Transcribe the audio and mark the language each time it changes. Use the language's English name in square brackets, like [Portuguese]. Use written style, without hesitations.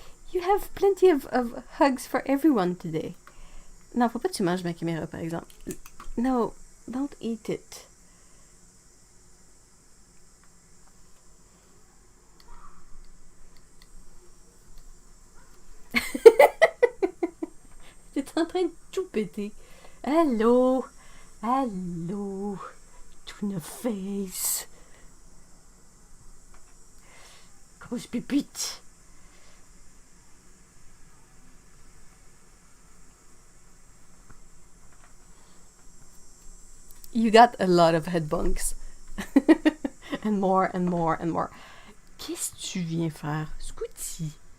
[English] You have plenty of hugs for everyone today. [French] Non, faut pas que tu manges ma caméra, par exemple. [English] No, don't eat it. [French] T'es en train de tout péter. [English] Hello. Hello. Tuna face. [French] Grosse pipite. [English] You got a lot of head bunks. And more and more and more. [French] Qu'est-ce que tu viens faire, Scooty?